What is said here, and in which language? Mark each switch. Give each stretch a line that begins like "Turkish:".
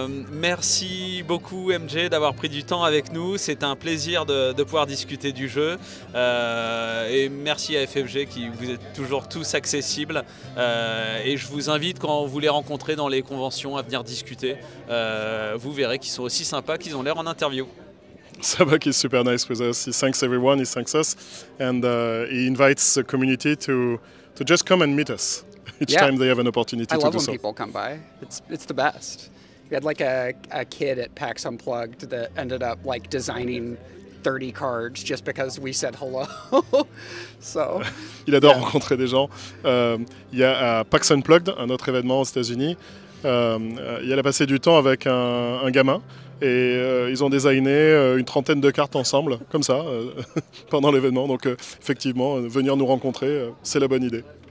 French: Merci beaucoup MJ d'avoir pris du temps avec nous, c'est un plaisir de pouvoir discuter du jeu et merci à FFG qui vous êtes toujours tous accessibles et je vous invite quand vous les rencontrez dans les conventions à venir discuter, vous verrez qu'ils sont aussi sympas qu'ils ont l'air en interview.
English: Sabak is super nice with us, he thanks everyone, he thanks us and he invites the community to just come and meet us each time they have an opportunity to do so. I love when people come by, it's the best. We had like a kid at PAX Unplugged that ended up like designing 30 cards just because we said hello. So,
French: il adore rencontrer des gens. Il y a à PAX Unplugged, un autre événement aux États-Unis, il a passé du temps avec un gamin et ils ont designé une trentaine de cartes ensemble, comme ça, pendant l'événement. Donc effectivement, venir nous rencontrer, c'est la bonne idée.